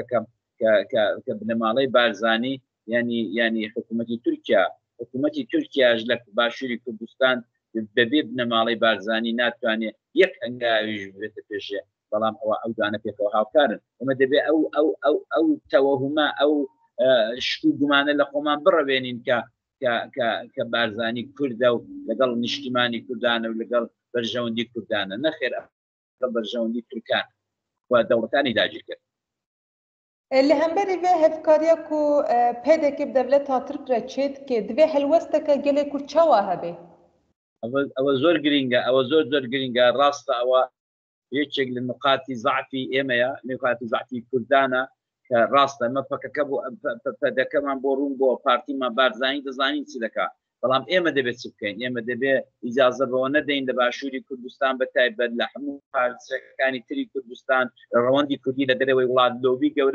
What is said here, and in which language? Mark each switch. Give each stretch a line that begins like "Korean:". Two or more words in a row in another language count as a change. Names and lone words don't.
Central Kurdish: کە بنەماڵەی بارزانی ینی حکوومەتی تورکیاش لە باشووری کوردستان بەبێ بنەماڵەی بارزانی ناتوانێت یەک ئەنگاویش بێتە پێشێ بەڵام ئەوە ئەو دانە پێکەوە هاوکارن ئەمە دەبێت ئەو تەوەهمە ئەو شکو گومانە لە خۆمان بڕەوێنین کە بارزانی کوردە و لەگەڵ نیشتیمانی کوردانە و لەگەڵ بەرژەوەندی کوردانە نەخێر بەرژەوەندی تورکان و دەوڵەتانی داگیر کرد
Kurdish: li hemberî vê hevkariya ku pêdekê bi devleta Tirk re çêt kê divê helwesteke gelê Kurd çawa hebe
Central Kurdish: ئەوە زۆر گرینگە ئەوە زۆر گرینگە ڕاستە ئەوە یەکێک لە نقاتی زعفی ئێمەیە نقاتی زعفی کوردانە کە ڕاستە ئەمە پەکەکە بۆ پەدەکەمان بۆ ڕوون بۆ پارتیمان بارزانی دەزانین چ دەکا بەڵام ئێمە دەبێت چ بکەین ئێمە دەبێت ئیجازە بەوە نەدەین لە باشووری کوردستان بە تایبەت لە هەموو پارچەکانی تری کوردستان ڕەوەندی کوردی لە دەرەوەی وڵات لۆبی گەورە